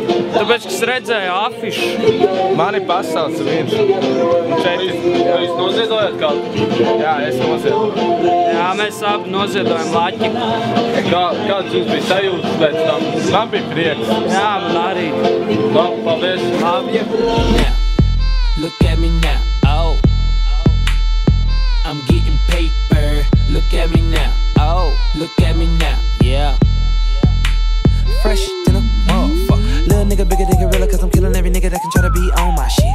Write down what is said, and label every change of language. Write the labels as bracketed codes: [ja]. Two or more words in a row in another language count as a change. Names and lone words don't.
[lv] Tāpēc, ka es redzēju afišu. Mani pasauca viņš. Jūs noziedojat kādu? Jā, es noziedoju. Jā, mēs abi noziedojam laķi. Kāds jums bija sajūtas pēc tam? Man bija prieks. Jā, man arī. Paldies! Labi. [en] Look at me now, oh, I'm getting paper. Look at me now, oh, look at me now, yeah. Fresh than a motherfucker. Little nigga bigger than gorilla, cause I'm killing every nigga that can try to be on my shit.